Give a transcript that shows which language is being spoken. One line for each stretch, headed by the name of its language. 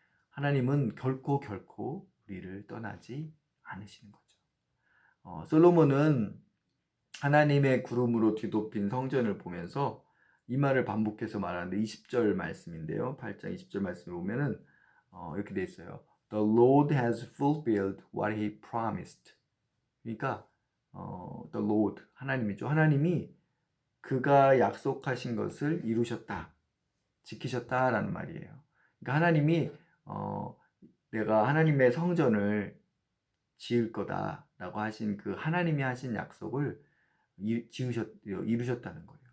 Korean: 하나님은 결코 우리를 떠나지 않으시는 거죠. 솔로몬은 하나님의 구름으로 뒤덮인 성전을 보면서 이 말을 반복해서 말하는데 20절 말씀인데요. 8장 20절 말씀을 보면은 이렇게 돼 있어요.
English: The Lord has fulfilled what he promised.
Korean: 그러니까 The Lord, 하나님이죠. 하나님이 그가 약속하신 것을 이루셨다. 지키셨다라는 말이에요. 그러니까 하나님이 내가 하나님의 성전을 지을 거다라고 하신 그 하나님이 하신 약속을 이루셨다는 거예요.